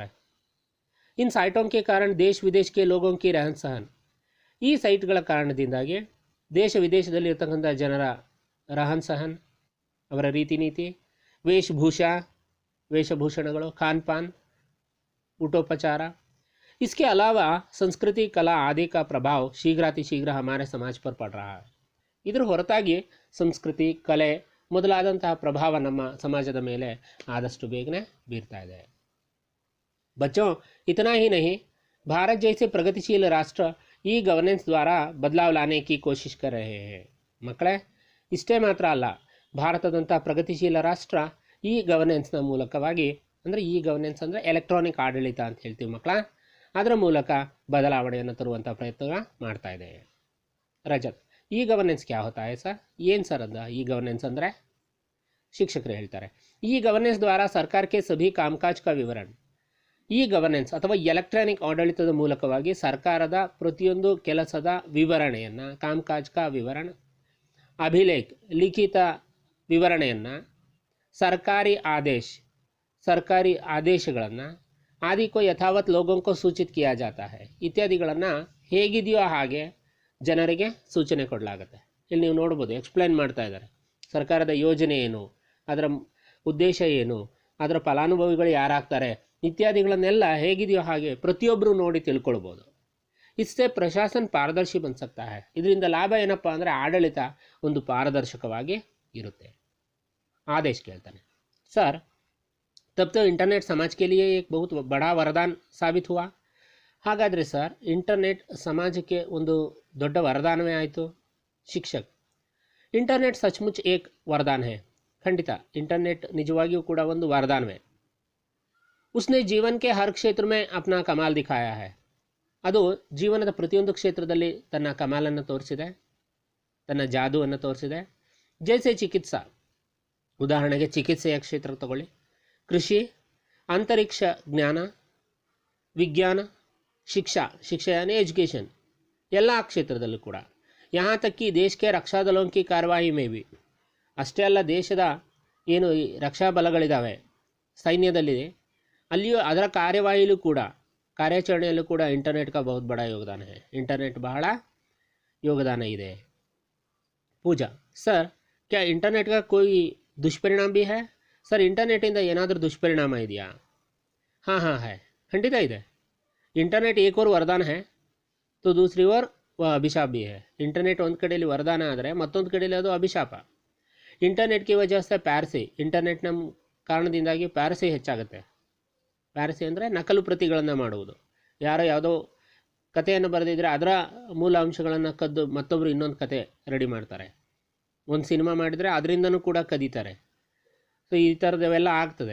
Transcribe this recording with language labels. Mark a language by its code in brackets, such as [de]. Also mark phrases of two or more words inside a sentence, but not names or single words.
[hi] इन साइटों के कारण देश विदेश के लोगों की रहन सहन, [kn] ಈ ಸೈಟ್ಗಳ ಕಾರಣದಿಂದಾಗಿ ದೇಶ ವಿದೇಶದಲ್ಲಿ ಇರತಕ್ಕಂಥ ಜನರ [hi] रहन सहन, [kn] ಅವರ ರೀತಿ ನೀತಿ, ವೇಷಭೂಷಣಗಳು, [hi] खान पान, [kn] ಊಟೋಪಚಾರ, [hi] इसके अलावा संस्कृति, कला आदि का प्रभाव शीघ्रातिशीघ्र हमारे समाज पर पड़ रहा है। [kn] ಇದರ ಹೊರತಾಗಿ ಸಂಸ್ಕೃತಿ, ಕಲೆ ಮೊದಲಾದಂತಹ ಪ್ರಭಾವ ನಮ್ಮ ಸಮಾಜದ ಮೇಲೆ ಆದಷ್ಟು ಬೇಗನೆ ಬೀರ್ತಾ ಇದೆ। [hi] बच्चों इतना ही नहीं, भारत जैसे प्रगतिशील राष्ट्र [en] e governance [hi] द्वारा बदलाव लाने की कोशिश कर रहे हैं। [kn] ಮಕ್ಕಳೇ, ಇಷ್ಟೇ ಮಾತ್ರ ಅಲ್ಲ, ಭಾರತದಂಥ ಪ್ರಗತಿಶೀಲ ರಾಷ್ಟ್ರ ಈ ಗವರ್ನೆನ್ಸ್ನ ಮೂಲಕವಾಗಿ, ಅಂದರೆ [en] e governance [kn] ಅಂದರೆ ಎಲೆಕ್ಟ್ರಾನಿಕ್ ಆಡಳಿತ ಅಂತ ಹೇಳ್ತೀವಿ ಮಕ್ಕಳ, ಅದರ ಮೂಲಕ ಬದಲಾವಣೆಯನ್ನು ತರುವಂಥ ಪ್ರಯತ್ನ ಮಾಡ್ತಾ ಇದೆ। ರಜತ್, [en] e governance [hi] क्या होता है सर? [kn] ಏನು ಸರ್ ಅದ [en] e governance [kn] ಅಂದರೆ? ಶಿಕ್ಷಕರು ಹೇಳ್ತಾರೆ, [en] e governance [kn] ದ್ವಾರ ಸರ್ಕಾರಕ್ಕೆ [hi] सभी कामकाज का विवरण, [en] e governance [kn] ಅಥವಾ ಎಲೆಕ್ಟ್ರಾನಿಕ್ ಆಡಳಿತದ ಮೂಲಕವಾಗಿ ಸರ್ಕಾರದ ಪ್ರತಿಯೊಂದು ಕೆಲಸದ ವಿವರಣೆಯನ್ನು, [hi] कामकाज का विवरण, अभिलेख लिखित [kn] ವಿವರಣೆಯನ್ನು, ಸರ್ಕಾರಿ ಆದೇಶಗಳನ್ನು [hi] आदि को यथावत लोगों को सूचित किया जाता है, [kn] ಇತ್ಯಾದಿಗಳನ್ನು ಹೇಗಿದೆಯೋ ಹಾಗೆ ಜನರಿಗೆ ಸೂಚನೆ ಕೊಡಲಾಗುತ್ತೆ। ಇಲ್ಲಿ ನೀವು ನೋಡ್ಬೋದು, ಎಕ್ಸ್ಪ್ಲೈನ್ ಮಾಡ್ತಾ ಇದ್ದಾರೆ, ಸರ್ಕಾರದ ಯೋಜನೆ ಏನು, ಅದರ ಉದ್ದೇಶ ಏನು, ಅದರ ಫಲಾನುಭವಿಗಳು ಯಾರಾಗ್ತಾರೆ ಇತ್ಯಾದಿಗಳನ್ನೆಲ್ಲ ಹೇಗಿದೆಯೋ ಹಾಗೆ ಪ್ರತಿಯೊಬ್ಬರು ನೋಡಿ ತಿಳ್ಕೊಳ್ಬೋದು। [hi] इससे प्रशासन पारदर्शी बन सकता है, [kn] ಇದರಿಂದ ಲಾಭ ಏನಪ್ಪ ಅಂದರೆ ಆಡಳಿತ ಒಂದು ಪಾರದರ್ಶಕವಾಗಿ ಇರುತ್ತೆ। ಆದೇಶ ಕೇಳ್ತಾನೆ, [hi] सर तब तो इंटरनेट समाज के लिए एक बहुत बड़ा वरदान साबित हुआ। [kn] ಹಾಗಾದರೆ ಸರ್, ಇಂಟರ್ನೆಟ್ ಸಮಾಜಕ್ಕೆ ಒಂದು ದೊಡ್ಡ ವರದಾನವೇ ಆಯಿತು? ಶಿಕ್ಷಕ್, [hi] इंटरनेट सचमुच एक वरदान है, [kn] ಖಂಡಿತ ಇಂಟರ್ನೆಟ್ ನಿಜವಾಗಿಯೂ ಕೂಡ ಒಂದು ವರದಾನವೇ। [hi] उसने जीवन के हर क्षेत्र में अपना कमाल दिखाया है, [kn] ಅದು ಜೀವನದ ಪ್ರತಿಯೊಂದು ಕ್ಷೇತ್ರದಲ್ಲಿ ತನ್ನ ಕಮಾಲನ್ನು ತೋರಿಸಿದೆ, ತನ್ನ ಜಾದುವನ್ನು ತೋರಿಸಿದೆ। [hi] जैसे चिकित्सा, [kn] ಉದಾಹರಣೆಗೆ ಚಿಕಿತ್ಸೆಯ ಕ್ಷೇತ್ರ ತಗೊಳ್ಳಿ, ಕೃಷಿ, ಅಂತರಿಕ್ಷ ಜ್ಞಾನ, ವಿಜ್ಞಾನ, [hi] शिक्षा यानी [kn] ಎಜುಕೇಷನ್, ಎಲ್ಲ ಕ್ಷೇತ್ರದಲ್ಲೂ ಕೂಡ, [hi] यहाँ तक कि देश के रक्षा दलों की ಕಾರ್ಯವಾಹಿ में भी, [kn] ಅಷ್ಟೇ ಅಲ್ಲ, ದೇಶದ ಏನು ಈ ರಕ್ಷಾ ಬಲಗಳಿದ್ದಾವೆ ಸೈನ್ಯದಲ್ಲಿದೆ, ಅಲ್ಲಿಯೂ ಅದರ ಕಾರ್ಯವಾಹಿಯಲ್ಲೂ ಕೂಡ, ಕಾರ್ಯಾಚರಣೆಯಲ್ಲೂ ಕೂಡ ಇಂಟರ್ನೆಟ್ [hi] का बहुत बड़ा योगदान है, [kn] ಇಂಟರ್ನೆಟ್ ಬಹಳ ಯೋಗದಾನ ಇದೆ। [hi] ಪೂಜಾ, ಸರ್ क्या इंटरनेट का कोई दुष्परिणाम भी है? [kn] ಸರ್, ಇಂಟರ್ನೆಟ್ಟಿಂದ ಏನಾದರೂ ದುಷ್ಪರಿಣಾಮ ಇದೆಯಾ? [hi] हाँ हाँ है, [kn] ಖಂಡಿತ ಇದೆ। [hi] इंटरनेट एक और वरदान है तो दूसरी ओर वह अभिशाप भी है। [kn] इंटरनेट ಒಂದು ಕಡೆಯಲ್ಲಿ ವರದಾನ ಆದರೆ ಮತ್ತೊಂದು ಕಡೆಯಲ್ಲಿ ಅದು ಅಭಿಶಾಪ। ಇಂಟರ್ನೆಟ್ [hi] की वजह से [kn] ಪ್ಯಾರಸಿ, ಇಂಟರ್ನೆಟ್ನ ಕಾರಣದಿಂದಾಗಿ ಪ್ಯಾರಸಿ ಹೆಚ್ಚಾಗುತ್ತೆ। ಪ್ಯಾರಸಿ ಅಂದರೆ ನಕಲು ಪ್ರತಿಗಳನ್ನು ಮಾಡುವುದು, ಯಾರೋ ಯಾವುದೋ ಕಥೆಯನ್ನು ಬರೆದಿದ್ದರೆ ಅದರ ಮೂಲ ಅಂಶಗಳನ್ನು ಕದ್ದು ಮತ್ತೊಬ್ಬರು ಇನ್ನೊಂದು ಕತೆ ರೆಡಿ ಮಾಡ್ತಾರೆ, ಒಂದು ಸಿನಿಮಾ ಮಾಡಿದರೆ ಅದರಿಂದನೂ ಕೂಡ ಕದೀತಾರೆ। ಸೊ ಈ ಥರದವೆಲ್ಲ ಆಗ್ತದೆ।